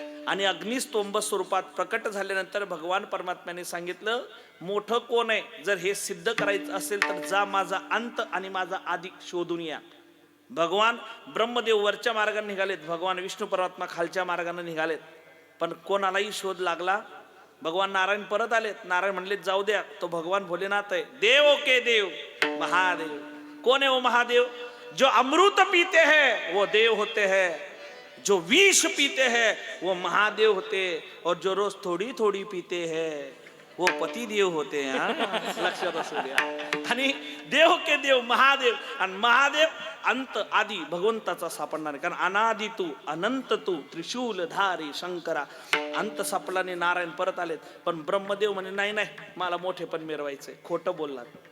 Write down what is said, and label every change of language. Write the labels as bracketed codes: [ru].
[mr] आणि अग्निस्तंभ स्वरूपात प्रकट झाल्यानंतर भगवान परमात्म्याने सांगितलं, मोठं कोण आहे, जर हे सिद्ध करायचं असेल तर जा माझा अंत आणि माझा आदि शोधून या. भगवान ब्रह्मदेव वरच्या मार्गाने निघालेत, भगवान विष्णू परमात्मा खालच्या मार्गाने निघालेत. पण कोणालाही शोध लागला. भगवान नारायण परत आलेत. नारायण म्हणले जाऊ द्या, तो भगवान भोलेनाथ आहे. [hi] देव के देव महादेव. [mr] कोण आहे वो महादेव? [hi] जो अमृत पीते हैं वो देव होते हैं, जो विष पीते हैं वो महादेव होते, और जो रोज थोड़ी थोड़ी पीते हैं वो पति देव होते हैं. [mr] लक्षात असू द्या. आणि [hi] देव के देव महादेव, [mr] आणि महादेव अंत आदि भगवंताचा सापडणार. कारण अनादि तू अनंत तू त्रिशूलधारी शंकरा. अंत सापडल्याने नारायण परत आलेत. पण ब्रह्मदेव म्हणे नाही नाही, मला मोठे पण मिरवायचे. खोटं बोललात.